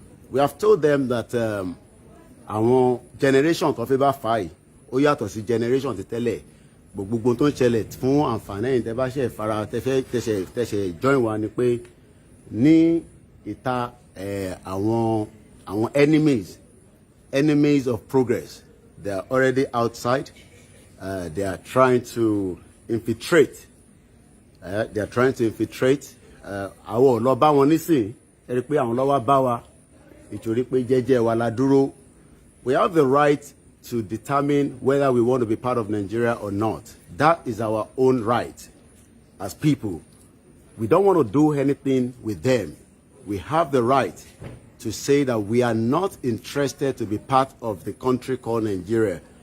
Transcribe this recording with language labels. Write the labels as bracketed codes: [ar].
[en] We have told them that [yo] àwọn generation tó fi bá fà yìí ó yàtọ̀ sí generation ti tẹ́lẹ̀ gbogbo tó ń ṣẹlẹ̀ fún àǹfààní ẹ̀yìn tẹ́ bá ṣe fara tẹ̀sẹ̀ join wa ni pé ní ìta àwọn [en] enemies of progress, they are already outside. They are trying to infiltrate. [yo] Àwọn lọ bá wọn nísìn ẹ rí pé àwọn lọ wá bá wa ìtorí pé jẹ́jẹ́ wa la dúró. [en] We have the right to determine whether we want to be part of Nigeria or not. That is our own right as people. We don't want to do anything with them. We have the right to say that we are not interested to be part of the country called Nigeria.